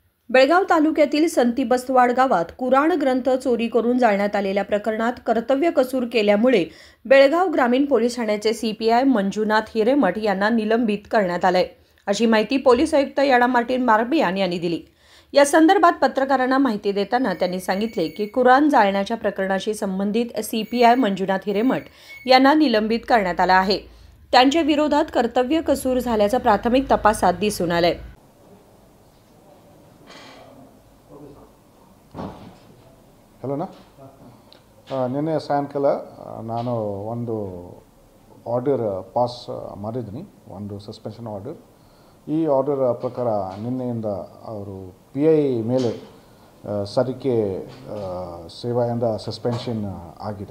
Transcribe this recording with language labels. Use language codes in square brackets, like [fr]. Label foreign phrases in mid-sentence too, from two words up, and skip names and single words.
[mr] बेळगाव तालुक्यातील संती बस्तवाड गावात कुराण ग्रंथ चोरी करून जाळण्यात आलेल्या प्रकरणात कर्तव्य कसूर केल्यामुळे बेळगाव ग्रामीण पोलीस ठाण्याचे सीपीआय मंजुनाथ हिरेमठ यांना निलंबित करण्यात आले, अशी माहिती पोलीस आयुक्त याडा मार्टिन मार्बियान यांनी दिली। या संदर्भात पत्रकारांना माहिती देताना त्यांनी सांगितले की कुराण जाळण्याच्या प्रकरणाशी संबंधित सीपीआय मंजुनाथ हिरेमठ यांना निलंबित करण्यात आले आहे। त्यांच्या विरोधात कर्तव्य कसूर झाल्याचं प्राथमिक तपासात दिसून आले। [kn] ಹಲೋ ನಿನ್ನೆ ಸಾಯಂಕಾಲ ನಾನು ಒಂದು [en] order pass [kn] ಮಾಡಿದ್ದೀನಿ, ಒಂದು [en] suspension order. [kn] ಈ ಆರ್ಡರ್ ಪ್ರಕಾರ ನಿನ್ನೆಯಿಂದ ಅವರು PI ಮೇಲೆ ಸರಿಕೆ ಸೇವೆಯಿಂದ ಸಸ್ಪೆನ್ಷನ್ ಆಗಿದೆ।